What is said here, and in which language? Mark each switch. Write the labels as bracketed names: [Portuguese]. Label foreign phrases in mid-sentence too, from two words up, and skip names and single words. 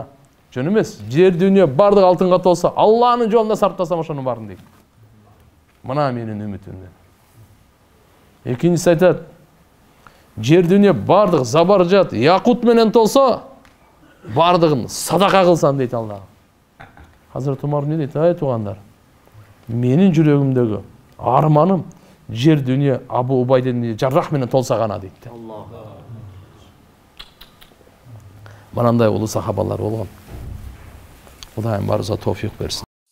[Kyrgyz] Жөн эмес, жер дүйнө бардыгы алтынга толса, Алланын жолунда сарптасам ошонун барын дейт. Мына менин үмүтүм. Экинчиси айтат, "Жер дүйнө бардыгы забаржат, якут менен толса, бардыгын садака кылсам" дейт Алла. [Kazakh] Хазрет Умар не дейді? Эй туғандар, [Kyrgyz] menin жүрөгүмдөгү арманым жер дүйнө Абу Убайден Жаррах менен толса гана дейт. Мынандай улуу сахабалар болгон. Кудайым барыбызга товфик берсин.